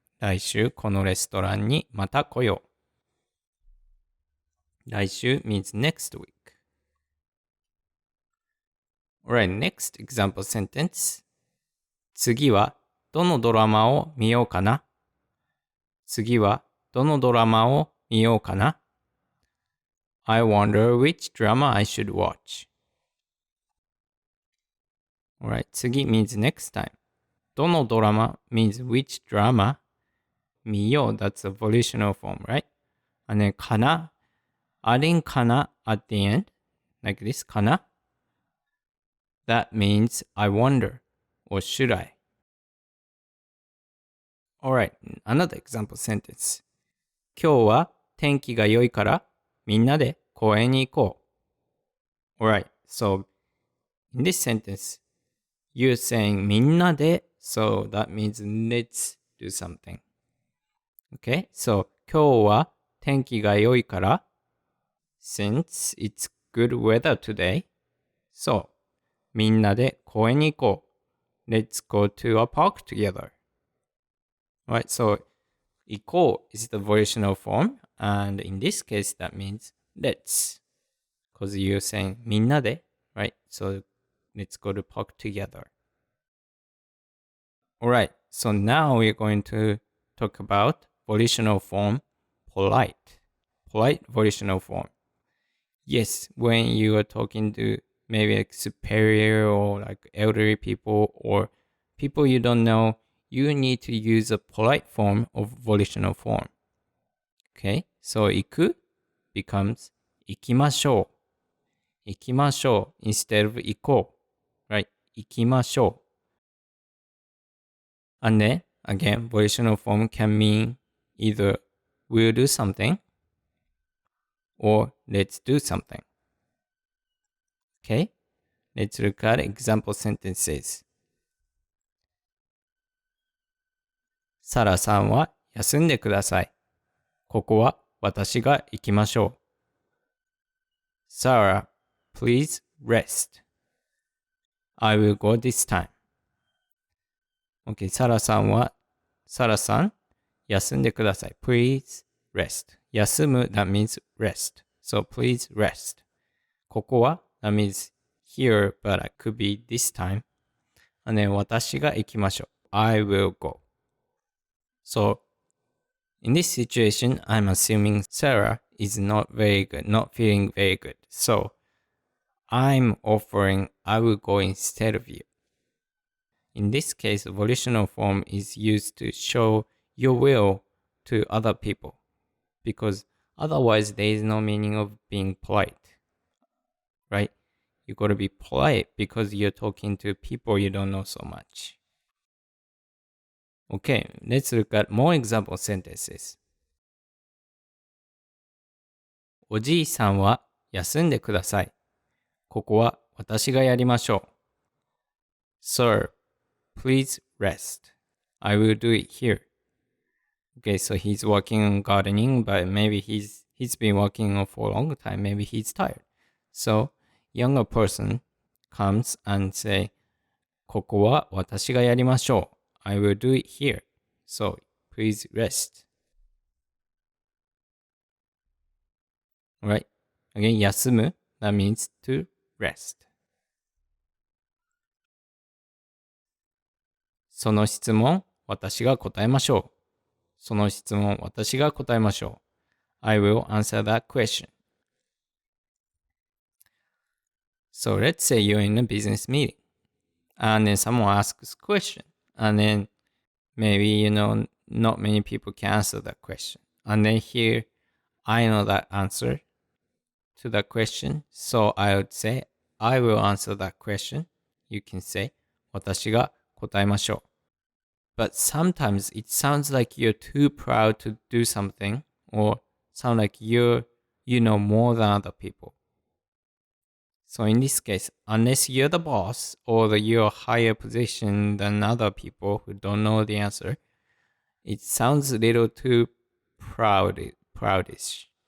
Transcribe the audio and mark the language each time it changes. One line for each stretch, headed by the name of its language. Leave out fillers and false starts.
Japanese: 来週このレストランにまた来よう。
English: 来週 means next week. Alright, next example sentence. 次は
Japanese: どのドラマを見ようかな。次はどのドラマを見ようかな。
English: I wonder which drama I should watch. Alright, 次 means next time. どのドラマ means which drama. 見よう that's a volitional form, right? And then かな adding かな at the end, like this, かな that means I wonder or should I. Alright, another example sentence.
Japanese: 今日は天気が良いからみんなで公園に行こう。
English: Alright, so in this sentence, you're saying みんなで so that means let's do something. Okay, so 今日は天気が良いから since it's good weather today, so みんなで公園に行こう。 Let's go to a park together. Right, so 行こう is the volitional form, and in this case that means let's, because you're saying みんなで, right? So let's go to park together. Alright, so now we're going to talk about volitional form polite. Polite volitional form. Yes, when you are talking to maybe like superior or like elderly people or people you don't know, you need to use a polite form of volitional form. Okay, so 行く becomes 行きましょう。
Japanese: 行きましょう instead of 行こう。 Right? 行きましょう。
English: And then, again, volitional form can mean either we'll do something or let's do something. Okay? Let's look at example sentences.
Japanese: サラさんは休んでください。ここは私が行きましょう。
English: Sarah, please rest. I will go this time.
Japanese: Okay, サラさん、休んでください。
English: Please rest. 休む that means rest. So please rest. ここは that means here, but it could be this time. And then 私が行きましょう。 I will go. So in this situation, I'm assuming Sarah is not feeling very good. So I'm offering I will go instead of you. In this case, volitional form is used to show your will to other people because otherwise there is no meaning of being polite, right? You got to be polite because you're talking to people you don't know so much. Okay, let's look at more example sentences.
Japanese: おじいさんは休んでください。ここは私がやりましょう。
English: Sir, please rest. I will do it here. Okay, so he's working on gardening, but maybe he's been working on for a long time. Maybe he's tired. So, younger person comes and say, ここは私がやりましょう。 I will do it here. So, please rest. Alright. Again, 休む that means to rest.
Japanese: その質問、私が答えましょう。その質問、私が答えましょう。
English: I will answer that question. So let's say you're in a business meeting and then someone asks a question and then maybe, not many people can answer that question. And then here, I know that answer to that question. So I would say, I will answer that question. You can say, 私が答えましょう。 But sometimes it sounds like you're too proud to do something or sound like you know more than other people. So in this case, unless you're the boss or you're a higher position than other people who don't know the answer, it sounds a little too proudish.